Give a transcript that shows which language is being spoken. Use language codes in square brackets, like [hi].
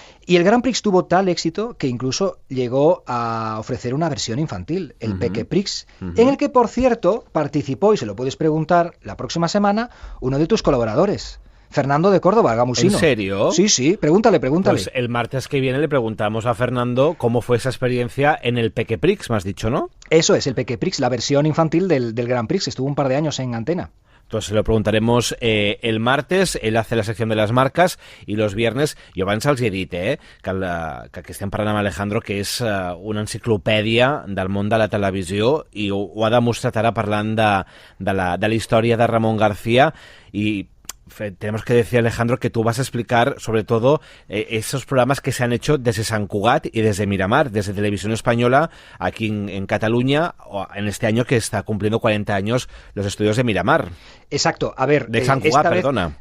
[es] Y el Grand Prix tuvo tal éxito que incluso llegó a ofrecer una versión infantil, el Peque Prix, en el que, por cierto, participó, y se lo puedes preguntar la próxima semana, uno de tus colaboradores, Fernando de Córdoba, Gamusino. ¿En serio? Sí, pregúntale. Pues el martes que viene le preguntamos a Fernando cómo fue esa experiencia en el Peque Prix, me has dicho, ¿no? Eso es, el Peque Prix, la versión infantil del Grand Prix, estuvo un par de años en antena. Entonces se lo preguntaremos el martes. Él hace la [ca] secció de les marques, i [es] los viernes, [ca] jo abans els he dit que estem parlant amb Alejandro, que és una enciclopèdia del món de la televisió, i ho ha demostrat ara parlant de la història de Ramón García. [es] Y tenemos que decir, Alejandro, que tú vas a explicar sobre todo esos programas que se han hecho desde Sant Cugat y desde Miramar, desde Televisión Española, aquí en Cataluña, en este año que está cumpliendo 40 años los estudios de Miramar. Exacto, a ver... De Sant Cugat, perdona.